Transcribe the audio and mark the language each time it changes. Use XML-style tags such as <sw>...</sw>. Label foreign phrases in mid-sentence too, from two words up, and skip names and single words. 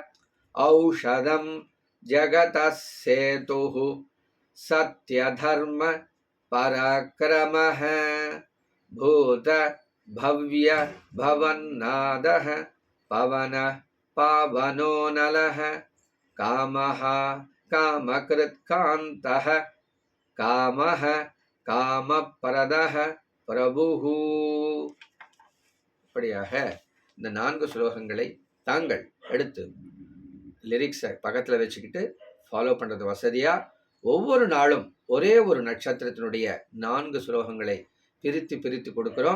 <sa>औषधं जगतः सेतुः सत्यधर्म पराक्रमः भूत भव्य भवन्नादः पवनः पावनो नलः कामः कामकृत्कान्तः कामः कामप्रदः प्रभुः.</sa> <ta>இப்படியாக இந்த 4 ஸ்லோகங்களை தாங்கள் எடுத்து லிரிக்ஸை பக்கத்தில் வச்சுக்கிட்டு ஃபாலோ பண்ணுறது வசதியா ஒவ்வொரு நாளும் ஒரே ஒரு நட்சத்திரத்தினுடைய 4 ஸ்லோகங்களை பிரித்து கொடுக்குறோம்.</ta>